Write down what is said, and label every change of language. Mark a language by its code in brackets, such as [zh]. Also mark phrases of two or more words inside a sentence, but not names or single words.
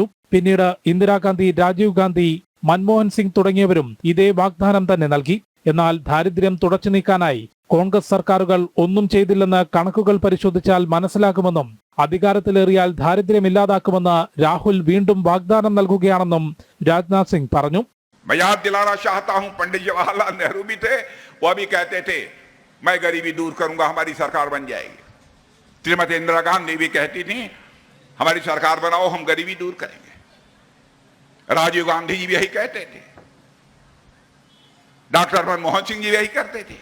[ml] പിന്നീട് ഇന്ദിരാഗാന്ധി, രാജീവ് ഗാന്ധി, മൻമോഹൻ സിംഗ് തുടങ്ങിയവരും ഇതേ വാഗ്ദാനം തന്നെ നൽകി. എന്നാൽ ദാരിദ്ര്യം തുടച്ചു നീക്കാനായി കോൺഗ്രസ് സർക്കാരുകൾ ഒന്നും ചെയ്തില്ലെന്ന് കണക്കുകൾ പരിശോധിച്ചാൽ മനസ്സിലാകുമെന്നും അധികാരത്തിലേറിയാൽ ദാരിദ്ര്യം ഇല്ലാതാക്കുമെന്ന് രാഹുൽ വീണ്ടും വാഗ്ദാനം നൽകുകയാണെന്നും രാജ്നാഥ് സിംഗ് പറഞ്ഞു. [hi] मैं याद दिलाना चाहता हूं, पंडित जवाहरलाल नेहरू भी थे, वो भी कहते थे मैं गरीबी दूर करूंगा, हमारी सरकार बन जाएगी. श्रीमती इंदिरा गांधी भी कहती थी हमारी सरकार बनाओ, हम गरीबी दूर करेंगे. राजीव गांधी जी भी यही कहते थे, डॉक्टर मनमोहन सिंह जी यही करते थे.